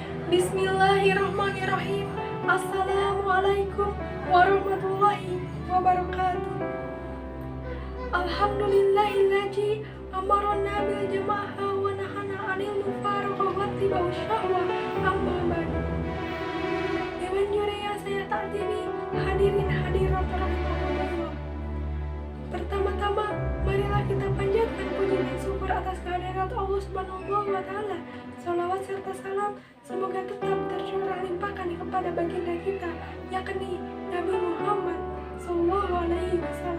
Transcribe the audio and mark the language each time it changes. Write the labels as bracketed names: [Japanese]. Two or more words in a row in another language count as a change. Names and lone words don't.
[Arabic] بسم الله الرحمن الرحيم. السلام عليكم ورحمة الله وبركاته. الحمد لله الذي أمرنا بالجماعة ونهانا عن المفارقة و شهوة أما بعد. [Indonesian] Dewan juri yang saya taatini, hadirin hadirat rahimahullah. Pertama-tama, marilah kita panjatkan puji dan syukur atas kehadirat [Arabic] الله سبحانه وتعالى. [Indonesian] Salawat serta salam semoga tetap tercurah limpahkan kepada baginda kita, yakni Nabi Muhammad [Arabic] صلى الله عليه وسلم.